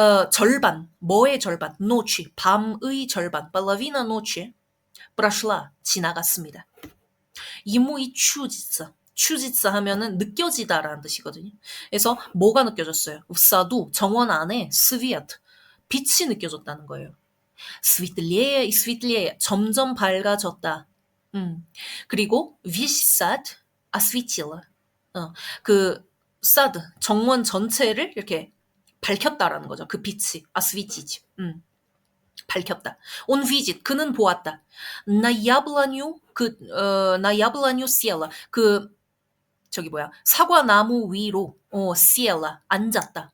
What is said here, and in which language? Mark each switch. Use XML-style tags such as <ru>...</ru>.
<ko>절반 뭐의 절반? 노치 밤의 절반. 발라비나 노치 прошла 지나갔습니다.</ko> <ru>ему и чудится.</ru> <ko>чудится 하면은 느껴지다라는 뜻이거든요. 그래서 뭐가 느껴졌어요?</ko> <ru>в саду</ru> <ko>정원 안에 свет 빛이 느껴졌다는 거예요.</ko> <ru>светлее и светлее</ru> <ko>점점 밝아졌다. 그리고</ko> <ru>весь сад осветило.</ru> <ko>그 사드 정원 전체를 이렇게 밝혔다라는 거죠. 그 빛이 осветить. 밝혔다.</ko> <ru>Он видит,</ru> <ko>그는 보았다.</ko> <ru>На яблоню, на яблоню села.</ru> <ko>저기 뭐야, 사과나무 위로, села, 앉았다.</ko>